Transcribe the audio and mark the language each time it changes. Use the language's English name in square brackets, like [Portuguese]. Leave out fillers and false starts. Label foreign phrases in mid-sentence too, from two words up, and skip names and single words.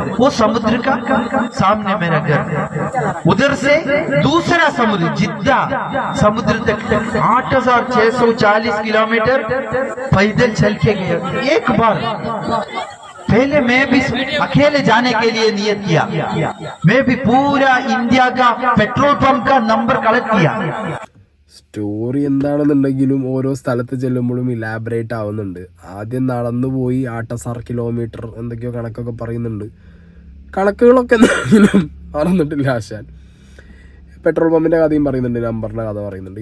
[Hindi] वो समुद्र का सामने मेरा घर. उधर से दूसरा समुद्र जिद्दा समुद्र तक 8640 किलोमीटर पैदल चल के गया. एक बार पहले मैं भी अकेले जाने के लिए नियत किया. मैं भी पूरा इंडिया का [English] petrol pump [Hindi] का [English] number collect [Hindi] किया. [Malayalam] സ്റ്റോറി എന്താണെന്നുണ്ടെങ്കിലും ഓരോ സ്ഥലത്ത് ചെല്ലുമ്പോഴും ഇലാബറേറ്റ് ആവുന്നുണ്ട്. ആദ്യം നടന്നു പോയി 86 കിലോമീറ്റർ എന്തൊക്കെയോ കണക്കൊക്കെ പറയുന്നുണ്ട്. കണക്കുകളൊക്കെ എന്തെങ്കിലും മറന്നിട്ടില്ല ആശാൻ. പെട്രോൾ പമ്പിൻ്റെ കഥയും പറയുന്നുണ്ട്, നമ്പറിൻ്റെ കഥ പറയുന്നുണ്ട്.